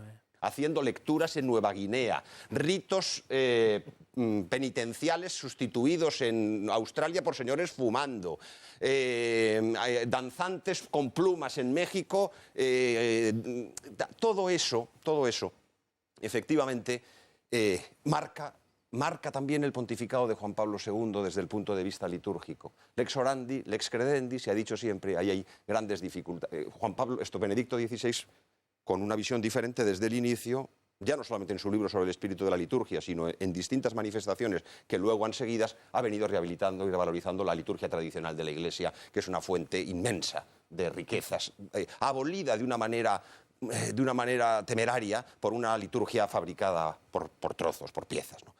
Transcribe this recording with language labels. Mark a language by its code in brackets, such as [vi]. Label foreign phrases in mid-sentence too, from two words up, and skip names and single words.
[es] Haciendo lecturas en Nueva Guinea, ritos penitenciales sustituidos en Australia por señores fumando, danzantes con plumas en México, todo eso, efectivamente, marca también el pontificado de Juan Pablo II desde el punto de vista litúrgico. [la] Lex orandi, lex credendi, [es] se ha dicho siempre, ahí hay grandes dificultades. Benedicto XVI, con una visión diferente desde el inicio, ya no solamente en su libro sobre el espíritu de la liturgia, sino en distintas manifestaciones que luego han seguidas, ha venido rehabilitando y revalorizando la liturgia tradicional de la Iglesia, que es una fuente inmensa de riquezas, abolida de una manera temeraria por una liturgia fabricada por trozos, por piezas, ¿no?